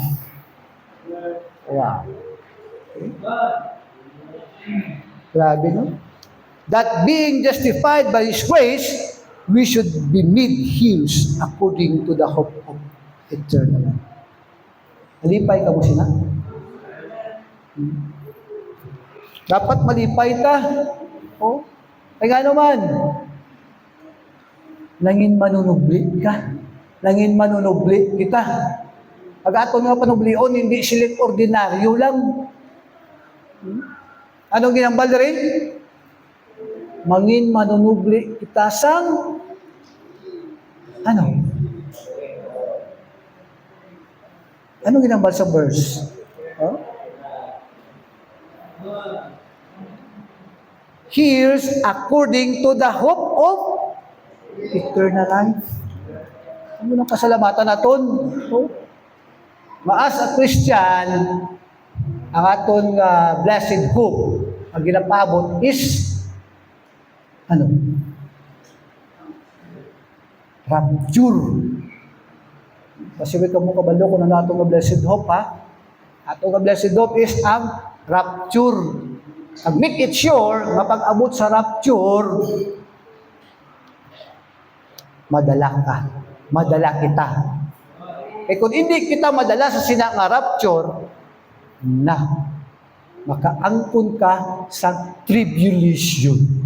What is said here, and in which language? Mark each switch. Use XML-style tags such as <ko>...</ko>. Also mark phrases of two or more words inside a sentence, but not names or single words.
<en>Wow. Okay.</en> <hil>Grabe, no?</hil> <en>That being justified by His grace, we should be made heirs according to the hope of eternal life.</en> <hil>Malipay ka mo sila? Dapat malipay ta. Oh. Ay nga naman, langin manunubli ka. Langin manunubli kita. Pag ato nga panublion, hindi sila ordinaryo lang. Anong ginambal rin? Mangin manunubli kita sang ano? Anong ginambal sa verse? Oh?</hil> <en>Here's according to the hope of eternal life.</en> <hil>Ano nang kasalamatan naton? Oh? Maas</hil> <en>a Christian,</en> <hil>ang aton</hil> <en>blessed hope,</en> <hil>ang ginapabot is ano? Rapture. Kasi may kamo kabalo kung ano atong</hil> <en>blessed hope,</en> <hil>ha? Atong</hil> <en>blessed hope</en> <hil>is ang rapture.</hil> <en>Make it sure,</en> <hil>mapag-abot sa rapture, madala ka. Madala kita. Eh kung hindi kita madala sa sina nga rapture, na, makaangkon ka sa tribulation.</hil>